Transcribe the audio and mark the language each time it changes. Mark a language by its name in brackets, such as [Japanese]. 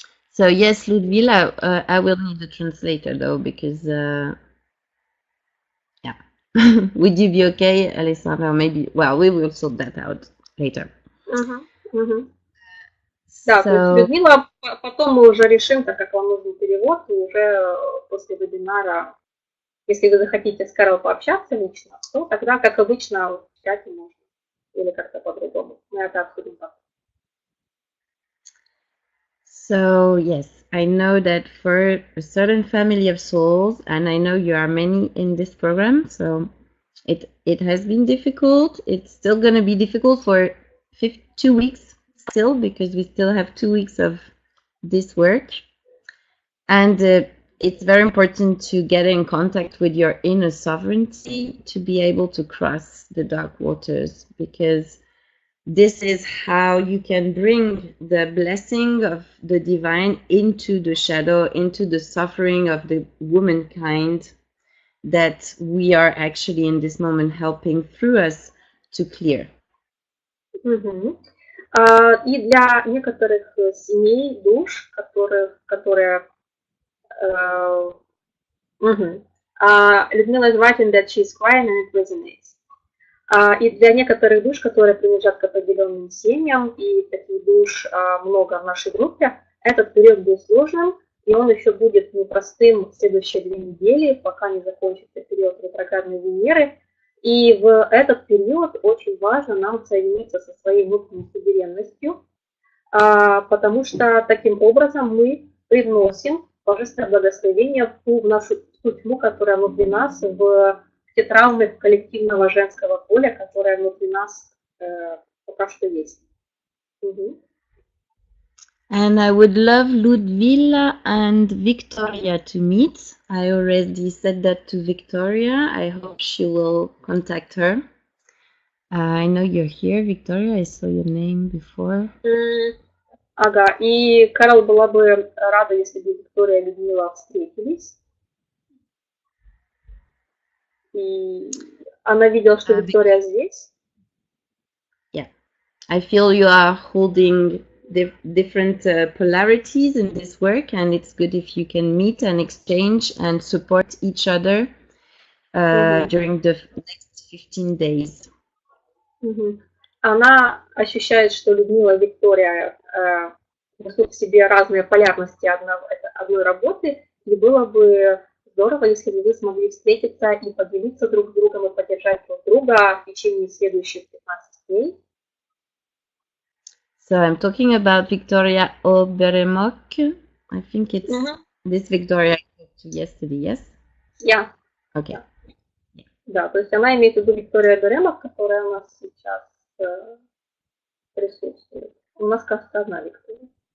[English] So yes, Ludmila, I will need a translator though, because yeah, would you be okay, Alessandra? Maybe, well, we will sort that out later. [Russian] Да, то есть Людмила, потом мы уже решим, так как вам нужен перевод, и уже после вебинара, если вы захотите с Кэрол пообщаться лично, то тогда, как обычно, в чате можно, или как-то по-другому. Мы это обсудим потом. [English] So yes, I know that for a certain family of souls, and I know you are many in this program, so it has been difficult. It's still going to be difficult for 2 weeks still, because we still have 2 weeks of this work. And it's very important to get in contact with your inner sovereignty to be able to cross the dark waters, because this is how you can bring the blessing of the divine into the shadow, into the suffering of the womankind that we are actually in this moment helping through us to clear. [Russian] И для некоторых семей, душ, которые Людмила [English] is writing that she's crying and it resonates. [Russian] И для некоторых душ, которые принадлежат к определенным семьям, и таких душ много в нашей группе, этот период был сложным, и он еще будет непростым в следующие 2 недели, пока не закончится период ретроградной Венеры. И в этот период очень важно нам соединиться со своей внутренней суверенностью, потому что таким образом мы привносим божественное благословение в нашу тьму, которая внутри нас, в те травмы коллективного женского поля, которые внутри нас пока что есть. [English] And I would love Ludmila and Victoria to meet. I already said that to Victoria. I hope she will contact her. I know you're here, Victoria. I saw your name before. [Russian] Ага, и Кэрол была бы рада, если бы Виктория и Людмила встретились. И она видела, что Виктория здесь. [English] Yeah, I feel you are holding different polarities in this work, and it's good if you can meet and exchange and support each other during the next 15 days. [Russian] Она ощущает, что Людмила и Виктория несут в себе разные полярности одной работы, и было бы здорово, если бы вы смогли встретиться и поделиться друг с другом и поддержать друг друга в течение следующих 15 дней. [English] So I'm talking about Victoria Oberemok. I think it's this Victoria I talked to yesterday, yes? Yeah. Okay. Yeah. [Russian] Да, то есть она имеет в виду Виктория Оберемок, которая у нас сейчас присутствует. У нас, кажется, одна Виктория.